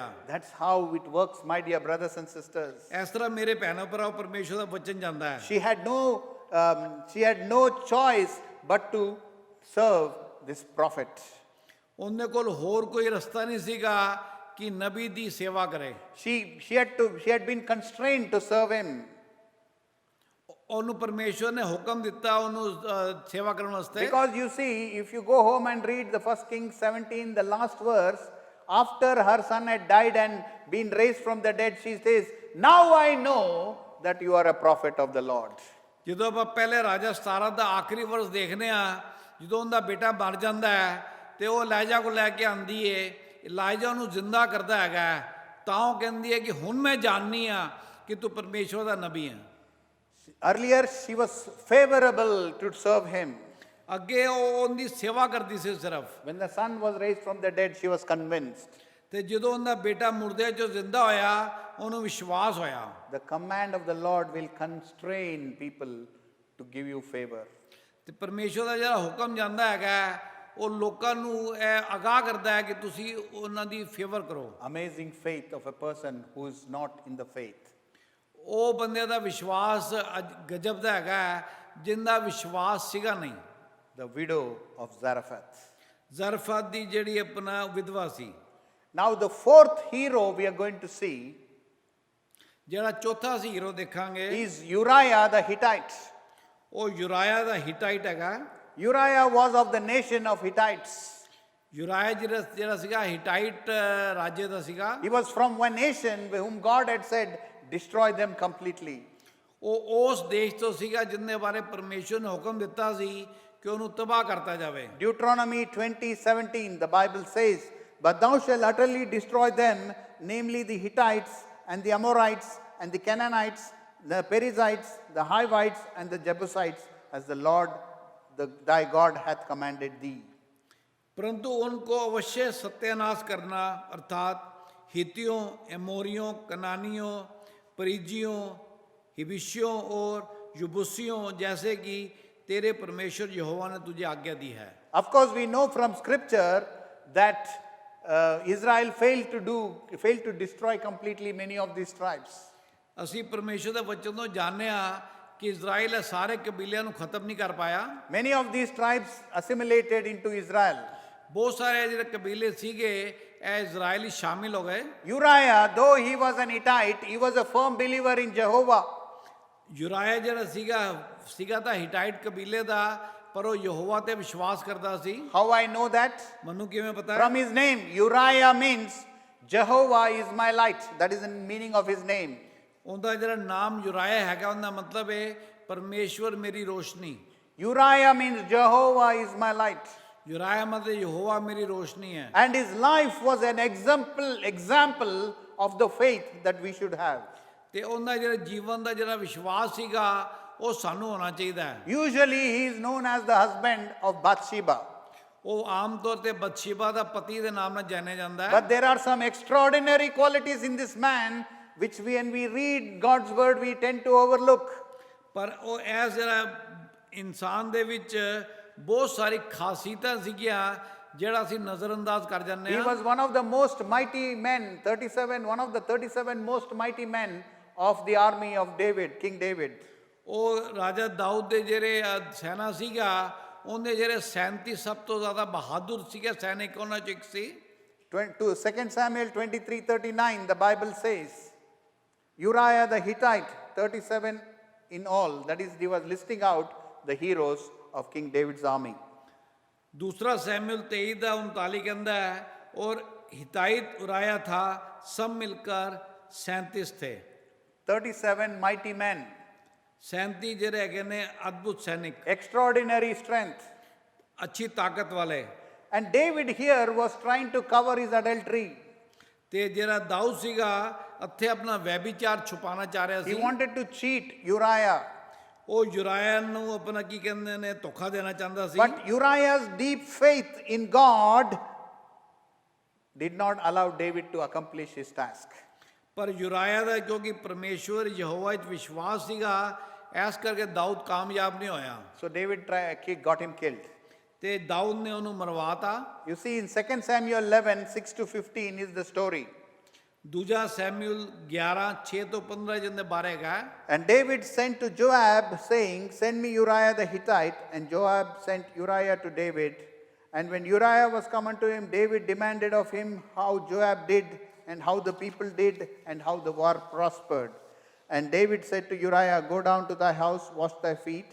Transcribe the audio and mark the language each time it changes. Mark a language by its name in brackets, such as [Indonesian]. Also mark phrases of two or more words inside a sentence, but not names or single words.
[English] That's how it works, my dear brothers and sisters. [Punjabi] ਇਸ ਤਰ੍ਹਾਂ ਮੇਰੇ ਭੈਣਾਂ ਭਰਾਓ ਪਰਮੇਸ਼ਰ ਦਾ ਵਚਨ ਜਾਂਦਾ ਹੈ। [English] She had no choice but to serve this prophet. [Punjabi] ਉਹਨੇ ਕੋਲ ਹੋਰ ਕੋਈ ਰਸਤਾ ਨਹੀਂ ਸੀਗਾ ਕਿ ਨਬੀ ਦੀ ਸੇਵਾ ਕਰੇ। [English] She had been constrained to serve him. [Punjabi] ਉਹਨੂੰ ਪਰਮੇਸ਼ਰ ਨੇ ਹੁਕਮ ਦਿੱਤਾ ਉਹਨੂੰ ਸੇਵਾ ਕਰਨ ਵਾਸਤੇ। [English] Because you see, if you go home and read the 1 Kings 17, the last verse, after her son had died and been raised from the dead, she says, "Now I know that you are a prophet of the Lord." [Punjabi] ਜਦੋਂ ਆਪਾਂ ਪਹਿਲੇ ਰਾਜਾ 17 ਦਾ ਆਖਰੀ ਵਰਸ ਦੇਖਦੇ ਆ, ਜਦੋਂ ਉਹਦਾ ਬੇਟਾ ਮਰ ਜਾਂਦਾ ਹੈ ਤੇ ਉਹ ਇਲਾਈਜਾ ਕੋਲ ਲੈ ਕੇ ਆਂਦੀ ਏ, ਇਲਾਈਜਾ ਉਹਨੂੰ ਜ਼ਿੰਦਾ ਕਰਦਾ ਹੈਗਾ, ਤਾਂ ਉਹ ਕਹਿੰਦੀ ਹੈ ਕਿ ਹੁਣ ਮੈਂ ਜਾਣਨੀ ਆ ਕਿ ਤੂੰ ਪਰਮੇਸ਼ਰ ਦਾ ਨਬੀ ਹੈ। [English] Earlier she was favorable to serve him. [Punjabi] ਅੱਗੇ ਉਹ ਉਹਦੀ ਸੇਵਾ ਕਰਦੀ ਸੀ ਸਿਰਫ। [English] When the son was raised from the dead, she was convinced. [Punjabi] ਤੇ ਜਦੋਂ ਉਹਦਾ ਬੇਟਾ ਮੁਰਦਿਆਂ ਚੋਂ ਜ਼ਿੰਦਾ ਹੋਇਆ, ਉਹਨੂੰ ਵਿਸ਼ਵਾਸ ਹੋਇਆ। [English] The command of the Lord will constrain people to give you favor. [Punjabi] ਤੇ ਪਰਮੇਸ਼ਰ ਦਾ ਜਿਹੜਾ ਹੁਕਮ ਜਾਂਦਾ ਹੈਗਾ ਉਹ ਲੋਕਾਂ ਨੂੰ ਇਹ ਅਗਾਹ ਕਰਦਾ ਹੈ ਕਿ ਤੁਸੀਂ ਉਹਨਾਂ ਦੀ ਫੇਵਰ ਕਰੋ। [English] Amazing faith of a person who is not in the faith. [Punjabi] ਉਹ ਬੰਦੇ ਦਾ ਵਿਸ਼ਵਾਸ ਗਜਬ ਦਾ ਹੈਗਾ ਜਿੰਦਾ ਵਿਸ਼ਵਾਸ ਸੀਗਾ ਨਹੀਂ। [English] The widow of Zarephath. [Punjabi] ਜ਼ਰਫਤ ਦੀ ਜਿਹੜੀ ਆਪਣਾ ਵਿਧਵਾ ਸੀ। [English] Now the fourth hero we are going to see [Punjabi] ਜਿਹੜਾ ਚੌਥਾ ਸੀ ਹੀਰੋ ਦੇਖਾਂਗੇ [English] is Uriah the Hittite. [Punjabi] ਉਹ ਯੁਰਾਇਆ ਦਾ ਹਿਟਾਈਟ ਹੈਗਾ। [English] Uriah was of the nation of Hittites. [Punjabi] ਯੁਰਾਇਆ ਜਿਹੜਾ ਸੀਗਾ ਹਿਟਾਈਟ ਰਾਜੇ ਦਾ ਸੀਗਾ। [English] He was from one nation whom God had said, destroy them completely. [Punjabi] ਉਹ ਉਸ ਦੇਸ਼ ਤੋਂ ਸੀਗਾ ਜਿੰਨੇ ਬਾਰੇ ਪਰਮੇਸ਼ਰ ਨੇ ਹੁਕਮ ਦਿੱਤਾ ਸੀ ਕਿ ਉਹਨੂੰ ਤਬਾਹ ਕਰਤਾ ਜਾਵੇ। [English] Deuteronomy 20:17, the Bible says, "But thou shalt utterly destroy them, namely the Hittites and the Amorites and the Canaanites, the Perizzites, the Hivites and the Jebusites, as the Lord thy God hath commanded thee." [Hindi] परंतु उनको अवश्य सत्यानाश करना, अर्थात हितियों, एमोरियों, कनानियों, परिजियों, हिबिशियों और युबुसियों जैसे कि तेरे परमेश्वर यहोवा ने तुझे आज्ञा दी है। [English] Of course, we know from Scripture that Israel failed to destroy completely many of these tribes. [Punjabi] ਅਸੀਂ ਪਰਮੇਸ਼ਰ ਦੇ ਵਚਨ ਤੋਂ ਜਾਣਦੇ ਹਾਂ ਕਿ ਇਜ਼ਰਾਈਲ ਇਹ ਸਾਰੇ ਕਬੀਲਿਆਂ ਨੂੰ ਖਤਮ ਨਹੀਂ ਕਰ ਪਾਇਆ। [English] Many of these tribes assimilated into Israel. [Punjabi] ਬਹੁਤ ਸਾਰੇ ਜਿਹੜੇ ਕਬੀਲੇ ਸੀਗੇ ਇਹ ਇਜ਼ਰਾਈਲੀ ਸ਼ਾਮਿਲ ਹੋ ਗਏ। [English] Uriah, though he was an Hittite, he was a firm believer in Jehovah. [Punjabi] ਯੁਰਾਇਆ ਜਿਹੜਾ ਸੀਗਾ ਤਾਂ ਹਿਟਾਈਟ ਕਬੀਲੇ ਦਾ, ਪਰ ਉਹ ਯਹੋਵਾ ਤੇ ਵਿਸ਼ਵਾਸ ਕਰਦਾ ਸੀ। [English] How I know that? [Punjabi] ਮੈਨੂੰ ਕਿਵੇਂ ਪਤਾ? [English] From his name. Uriah means Jehovah is my light. That is the meaning of his name. [Punjabi] ਉਹਦਾ ਜਿਹੜਾ ਨਾਮ ਯੁਰਾਇਆ ਹੈਗਾ ਉਹਦਾ ਮਤਲਬ ਹੈ ਪਰਮੇਸ਼ਵਰ ਮੇਰੀ ਰੋਸ਼ਨੀ। [English] Uriah means Jehovah is my light. [Punjabi] ਯੁਰਾਇਆ ਮਤਲਬ ਯਹੋਵਾ ਮੇਰੀ ਰੋਸ਼ਨੀ ਹੈ। [English] And his life was an example of the faith that we should have. [Punjabi] ਤੇ ਉਹਦਾ ਜਿਹੜਾ ਜੀਵਨ ਦਾ ਜਿਹੜਾ ਵਿਸ਼ਵਾਸ ਸੀਗਾ ਉਹ ਸਾਨੂੰ ਹੋਣਾ ਚਾਹੀਦਾ ਹੈ। [English] Usually he is known as the husband of Bathsheba. [Punjabi] ਉਹ ਆਮ ਤੌਰ ਤੇ ਬਤਸ਼ੇਬਾ ਦਾ ਪਤੀ ਦੇ ਨਾਮ ਨਾਲ ਜਾਣਿਆ ਜਾਂਦਾ ਹੈ। [English] But there are some extraordinary qualities in this man which when we read God's word we tend to overlook. [Punjabi] ਪਰ ਉਹ ਇਸ ਜਿਹੜਾ ਇਨਸਾਨ ਦੇ ਵਿੱਚ ਬਹੁਤ ਸਾਰੀ ਖਾਸੀਅਤਾਂ ਸੀਗੀਆਂ ਜਿਹੜਾ ਅਸੀਂ ਨਜ਼ਰਅੰਦਾਜ਼ ਕਰ ਜਾਂਦੇ [English] He [Punjabi] ਹਾਂ। [English] was one of the most mighty men, 37, one of the 37 most mighty men of the army of David, King David. [Punjabi] ਉਹ ਰਾਜਾ ਦਾਊਦ ਦੇ ਜਿਹੜੇ ਸੈਨਾ ਸੀਗਾ ਉਹਦੇ ਜਿਹੜੇ 37 ਸਭ ਤੋਂ ਜ਼ਿਆਦਾ ਬਹਾਦਰ ਸੀਗੇ ਸੈਨਿਕ ਉਹਨਾਂ ਚ ਇੱਕ ਸੀ। [English] 2 Samuel 23:39, the Bible says, Uriah the Hittite, 37 in all. That is, he was listing out the heroes of King David's army. [Hindi] दूसरा सैमुएल 23:39 कहता है और हिताइत उराया था, सब मिलकर 37 थे। [English] 37 mighty men, [Punjabi] 37 ਜਿਹੜੇ ਹੈਗੇ ਨੇ ਅਦਭੁਤ ਸੈਨਿਕ, [English] extraordinary strength. [Punjabi] ਅੱਛੀ ਤਾਕਤ ਵਾਲੇ। [English] And David here was trying to cover his adultery. [Punjabi] ਤੇ ਜਿਹੜਾ ਦਾਊਦ ਸੀਗਾ ਇੱਥੇ ਆਪਣਾ ਵੈਭਿਚਾਰ ਛੁਪਾਉਣਾ ਚਾਹ ਰਿਹਾ [English] He [Punjabi] ਸੀ। [English] wanted to cheat Uriah. [Punjabi] ਉਹ ਯੁਰਾਇਆ ਨੂੰ ਆਪਣਾ ਕੀ ਕਹਿੰਦੇ ਨੇ ਧੋਖਾ ਦੇਣਾ ਚਾਹੁੰਦਾ ਸੀ। [English] But Uriah's deep faith in God did not allow David to accomplish his task. [Punjabi] ਪਰ ਯੁਰਾਇਆ ਦਾ ਕਿਉਂਕਿ ਪਰਮੇਸ਼ਵਰ ਯਹੋਵਾ ਵਿੱਚ ਵਿਸ਼ਵਾਸ ਸੀਗਾ ਇਸ ਕਰਕੇ ਦਾਊਦ ਕਾਮਯਾਬ ਨਹੀਂ ਹੋਇਆ [English] So David got him killed. [Punjabi] ਤੇ ਦਾਊਦ ਨੇ ਉਹਨੂੰ ਮਰਵਾਤਾ। [English] You see, in 2 Samuel 11, 6-15 is the story. [Punjabi] ਦੂਜਾ ਸੈਮੂਅਲ 11:6-15 ਜਿਹਦੇ ਬਾਰੇ ਹੈਗਾ। [English] And David sent to Joab, saying, Send me Uriah the Hittite. And Joab sent Uriah to David. And when Uriah was come unto him, David demanded of him how Joab did, and how the people did, and how the war prospered. And David said to Uriah, Go down to thy house, wash thy feet.